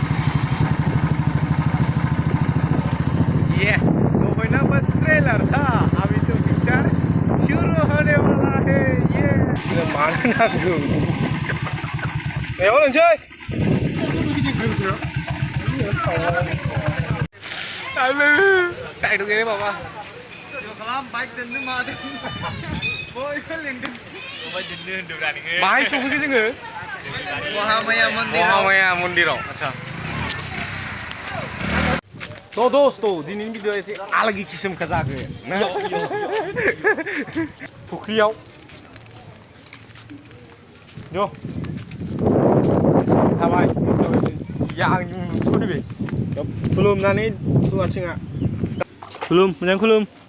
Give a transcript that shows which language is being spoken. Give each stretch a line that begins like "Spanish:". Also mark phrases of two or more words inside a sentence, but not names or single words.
Hindi: ये तो कोई ना बस ट्रेलर था अभी तो पिक्चर शुरू होने वाला है ये मारना क्यों
Bodo: ए हो नोंसै आलु
Hindi: टाइट हो गया
Bodo: बाबा जो खालाम बाइक दोननो मादों बयबो लेंदों बाइक दोननो होनदोंब्रा नोङो बाहाय सफैखो जोङो महामाया मन्दिराव
Hindi: आच्छा तो दोस्तों
Bodo: दिनैनि भिडिअ एसे आलागि किसमखा जागोन फुख्रियाव यो थाबाय या आं नुसोफैबाय खुलुमनानै सुवाथिङा खुलुम मोजां खुलुम